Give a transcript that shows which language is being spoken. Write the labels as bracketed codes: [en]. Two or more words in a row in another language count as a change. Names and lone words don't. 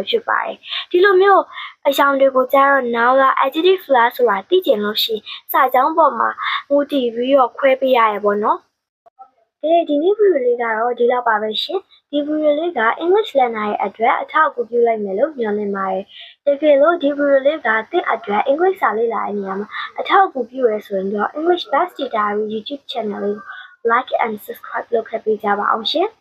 [my] ဖြစ်ပါတယ်ဒီလိုမျိုးအယောင်တွေကိုကြတော့ noun လား adjective လားဆိုတာသိကျင်လို့ရှိရင်စာကြောင်းပေါ်မှာမူတည်ပြီးတော့ခွဲပေးရရပေါ့နော်ဒီနေ့ဗီဒီယိုလေးကတော့ဒီလောက်ပါပဲရှင်ဒီဗီဒီယိုလေးက [en] English learner [my] ရဲ့အတွက်အထောက်အကူပြုလိုက်မယ်လို့မျှော်လင့်ပါတယ်တကယ်လို့ဒီဗီဒီယိုလေးကသင်အတွက် English စာလေ့လာတဲ့နေရာမှာအထောက်အကူပြုရဆိုရင်တော့ English Best Diary YouTube channel လေးကို [en] like and subscribe [my] လုပ်ခဲ့ပေးကြပါအောင်ရှင်